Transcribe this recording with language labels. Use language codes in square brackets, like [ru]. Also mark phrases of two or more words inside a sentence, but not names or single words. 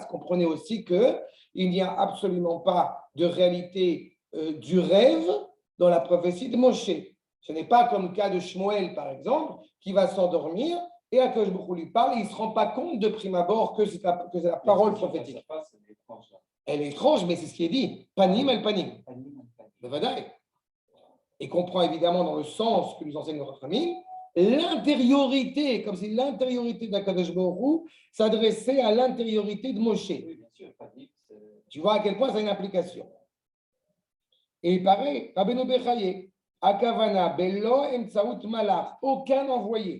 [fr] Comprenez aussi qu'il n'y a absolument pas de réalité du rêve dans la prophétie de Moshe. Ce n'est pas comme le cas de Shmuel, par exemple, qui va s'endormir et [he] הקדוש ברוך הוא [fr] lui parle et il ne se rend pas compte de prime abord que c'est la parole prophétique. Elle est étrange, mais c'est ce qui est dit. [he] פנים אל פנים. [fr] Et comprend évidemment dans le sens que nous enseigne le Rachamim, l'intériorité, comme si l'intériorité d' [he] הקדוש ברוך הוא [fr] s'adressait à l'intériorité de Moshe. Oui, bien sûr, tu vois à quel point ça a une application. Et il paraît, [he] Rabbeinu Bechaye, הכוונה, בלא, אמצעות מלאך, [fr] aucun envoyé.